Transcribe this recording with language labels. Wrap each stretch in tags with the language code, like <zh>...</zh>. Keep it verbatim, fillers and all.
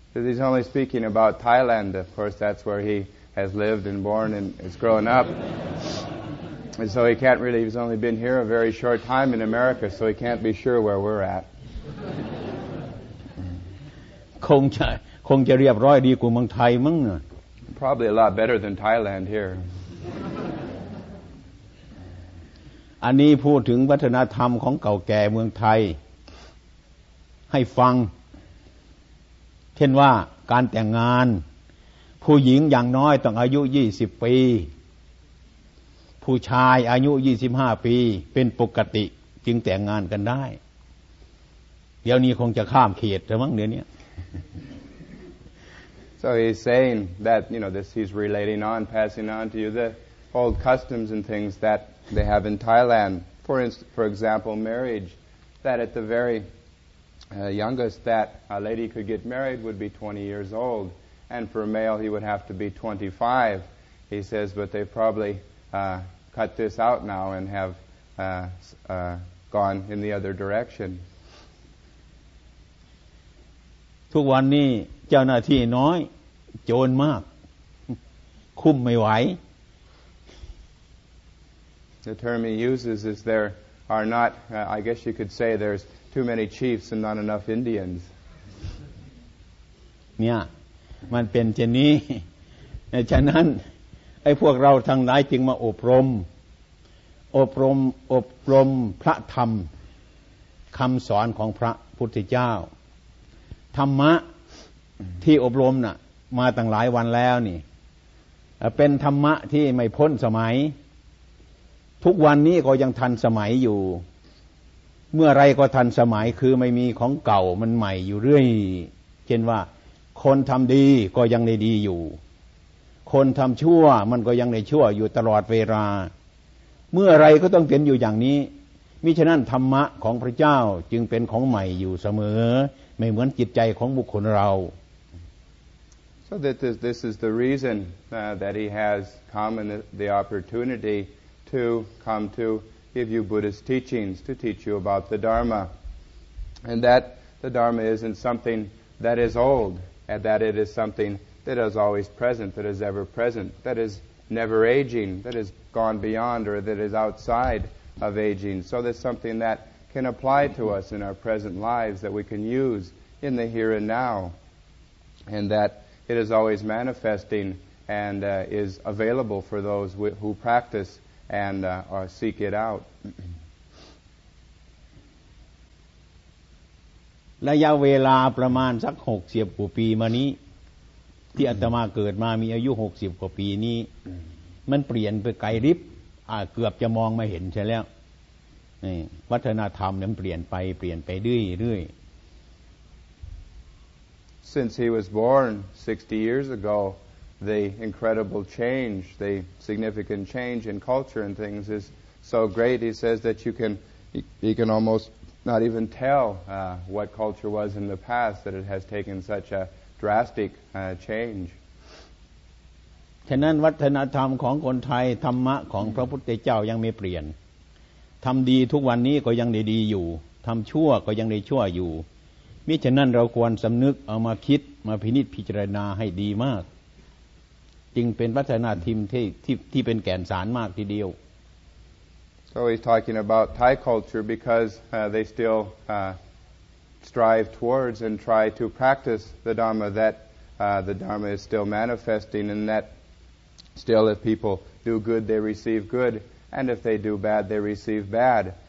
<en>He's only speaking about Thailand. Of course, that's where he has lived and born and has grown up. And so he can't really, he's only been here a very short time in America, so he can't be sure where we're at.</en> <th>คงจะคงจะเรียบร้อยดีกว่าเมืองไทยมั้งนะ</th> <en>Probably a lot better than Thailand here.</en> <th>อันนี้พูดถึงวัฒนธรรมของเก่าแก่เมืองไทยให้ฟังเช่นว่าการแต่งงานผู้หญิงอย่างน้อยต้องอายุยี่สิบปีผู้ชายอายุยี่สิบห้าปีเป็นปกติจึงแต่งงานกันได้เดี๋ยวนี้คงจะข้ามเขตแล้วมั้งเดี๋ยวนี้</th> <en>So he's saying that you know this he's relating on passing on to you the old customs and things that they have in Thailand, for instance, for example, marriage, that at the very uh, youngest that a lady could get married would be twenty years old, and for a male he would have to be twenty-five. He says, but they probably uh, cut this out now and have uh, uh, gone in the other direction.</en> <th>ทุกวันนี้เจ้าหน้าที่น้อยโจรมากคุ้มไม่ไหว</th> <en>The term he uses is there are not, uh, I guess you could say there's too many chiefs and not enough Indians.</en> <th>เนี่ยมันเป็นเช่นนี้ฉะนั้นไอ้พวกเราทั้งหลายจึงมาอบรมอบรมอบรมพระธรรมคำสอนของพระพุทธเจ้าธรรมะที่อบรมน่ะมาตั้งหลายวันแล้วนี่เป็นธรรมะที่ไม่พ้นสมัย ทุกวันนี้ก็ยังทันสมัยอยู่เมื่อไรก็ทันสมัยคือไม่มีของเก่ามันใหม่อยู่เรื่อยเช่นว่าคนทำดีก็ยังได้ดีอยู่คนทำชั่วมันก็ยังได้ชั่วอยู่ตลอดเวลาเมื่อไรก็ต้องเป็นอยู่อย่างนี้มิฉะนั้นธรรมะของพระเจ้าจึงเป็นของใหม่อยู่เสมอไม่เหมือนจิตใจของบุคคลเรา</th> <en>So that this, this is the reason uh, that he has come and the, the opportunity. to come to give you Buddhist teachings, to teach you about the Dharma. And that the Dharma isn't something that is old, and that it is something that is always present, that is ever present, that is never aging, that is gone beyond or that is outside of aging. So that's something that can apply to us in our present lives, that we can use in the here and now. And that it is always manifesting and uh, is available for those wh- who practice and uh, or seek it out.</en> <th>ระยะเวลาประมาณสักหกสิบกว่าปีมานี้ที่อาตมาเกิดมามีอายุหกสิบกว่าปีนี้มันเปลี่ยนไปไกลริบอ่าเกือบจะมองไม่เห็นใช่แล้วนี่วัฒนธรรมมันเปลี่ยนไปเปลี่ยนไปเรื่อยๆ</th> <en>Since he was born sixty years ago, the incredible change, the significant change in culture and things is so great, he says, that you can, you can almost not even tell uh, what culture was in the past, that it has taken such a drastic uh, change.</en> <th>ฉะนั้นวัฒนธรรมของคนไทยธรรมะของพระพุทธเจ้ายังไม่เปลี่ยนทำดีทุกวันนี้ก็ยังได้ดีอยู่ทำชั่วก็ยังได้ชั่วอยู่มิฉะนั้นเราควรสำนึกเอามาคิดมาพินิจพิจารณาให้ดีมากจึงเป็นวัฒนธรรมที่ที่ที่เป็นแก่นสารมากทีเดียว</th> <en>So he's talking about Thai culture because uh, they still uh, strive towards and try to practice the Dharma, that uh, the Dharma is still manifesting and that still if people do good they receive good and if they do bad they receive bad.</en>